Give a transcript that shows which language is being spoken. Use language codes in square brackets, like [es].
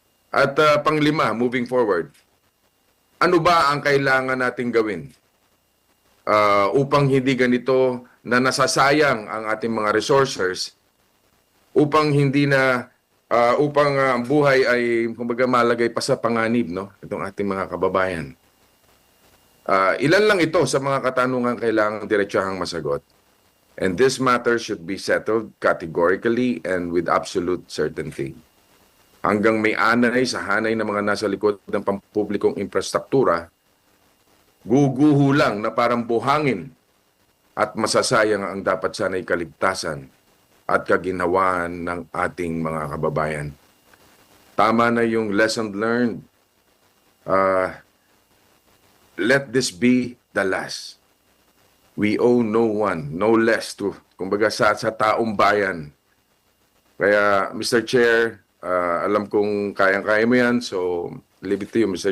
[tl] At panglima, [en] moving forward, [tl] ano ba ang kailangan nating gawin upang hindi ganito na nasasayang ang ating mga resources, upang hindi na upang ang buhay ay kumbaga malagay pa sa panganib, no, itong ating mga kababayan. Ilan lang ito sa mga katanungan kailangang diretsahang masagot. [en] And this matter should be settled categorically and with absolute certainty. [tl] Hanggang may anay sa hanay ng mga nasa likod ng pampublikong infrastruktura, guguho lang na parang buhangin at masasayang ang dapat sana'y kaligtasan at kaginhawaan ng ating mga kababayan. Tama na yung lesson learned. [en] Let this be the last. We owe no one, no less to, [tl] kumbaga sa taong bayan. [en] Kaya, Mr. [tl] Chair, alam kong kayang-kaya mo yan, [en] so leave it to you, [tl] Mr.